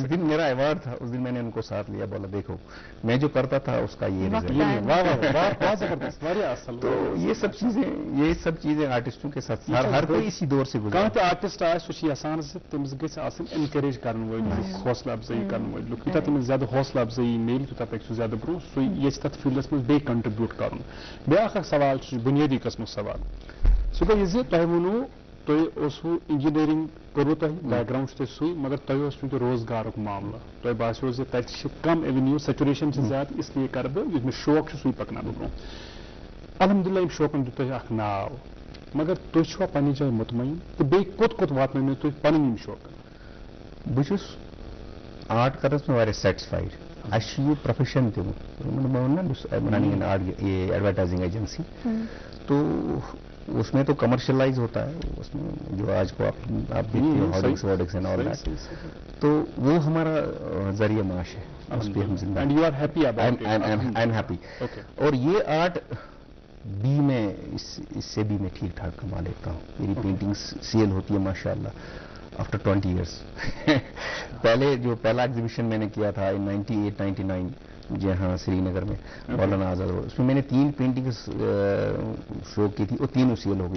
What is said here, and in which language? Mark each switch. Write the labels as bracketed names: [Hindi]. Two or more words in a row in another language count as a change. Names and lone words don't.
[Hindi] जिस दिन मेरा अवार्ड था उस दिन मैंने उनको साथ लिया, बोला देखो मैं जो करता था उसका ये रिजल्ट है। तो ये सब चीजें आर्टिस्टों के साथ हर कोई इसी दौर से गुजरा। [Kashmiri] कहाँ आर्टिस्ट आसान से तमिस गज एनकरेज कर हौसला अफजाई कर तमिस ज्यादा हौसला अफजाई मिल तो तक ज्यादा ब्रो सो ये तथ फील्डस में बे कंट्रीब्यूट कर। ब्या सवाल बुनियादी कस्म सवाल सह गो तह वो तुम इंजीनियरिंग करो बैकग्राउंड सू, मगर तुम रोजगार मामला तुम बासो कम [English] avenue saturation [Kashmiri] ज्यादा, इसलिए कर बह मे शौक सू पकना ब्रो। अलहमदुलिल्लाह इन शौकन दित नाव, मगर तुम पन्ने जाए मुतमईन तो बे कोत वातन तुम पन शौक? बहुत आर्ट करस में वारिया सेटिस्फाइड। [Hindi] अच्छी ये प्रोफेशन थे [English] running advertising agency, [Hindi] तो उसमें तो कमर्शलाइज होता है, उसमें जो आज को आप देखते हो [English] hoardings wordings and all that, [Hindi] तो वो हमारा जरिया माश है, उस पे हम जिंदा। [English] And you are happy about it? I am happy. [Hindi] और ये आर्ट बी में इससे भी मैं ठीक ठाक कमा लेता हूँ। मेरी पेंटिंग्स सेल होती है माशाल्लाह [English] after 20 years. [Hindi] पहला एग्जीबिशन मैंने किया था इन 98-99 जी हाँ श्रीनगर में, मौलाना आजाद रोड, उसमें मैंने 3 पेंटिंग्स शो की थी, वो तीनों सेल हो गई।